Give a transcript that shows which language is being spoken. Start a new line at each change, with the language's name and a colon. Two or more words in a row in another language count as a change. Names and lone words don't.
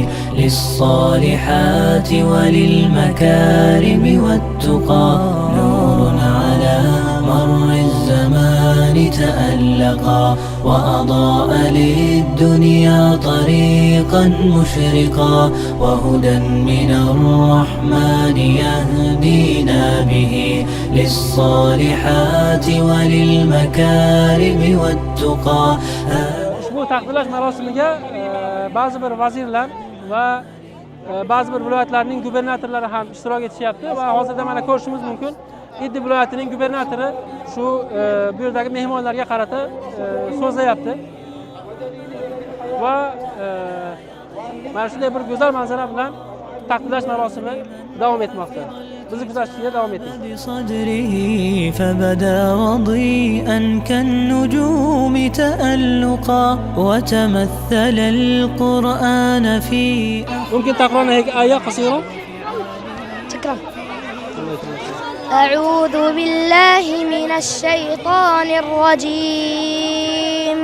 Arabic: للصالحات وللمكارم والتقى نور على مر الزمان تألقا وأضاء للدنيا طريقا مشرقا وهدى من الرحمن يهدينا به للصالحات وللمكارم والتقى.
Uzbek: Ushbu taqdirlash marosimiga ba'zi bir vazirlar va ba'zi bir viloyatlarning gubernatorlari ham ishtirok etishyapti va hozirda mana ko'rishimiz mumkin. Idlib viloyatining gubernatori shu bu yerdagi mehmonlarga qarata so'zlayapti. Va mana shunday bir go'zal manzara bilan taqdirlash marosimi davom etmoqda. Bizni kuzatishga davom eting.
Arabic: بصدره فبدا وضيئا كالنجوم تألقا وتمثل القرآن في ممكن تقرأنا هيك آية قصيرة؟ شكرا. أعوذ بالله من الشيطان الرجيم.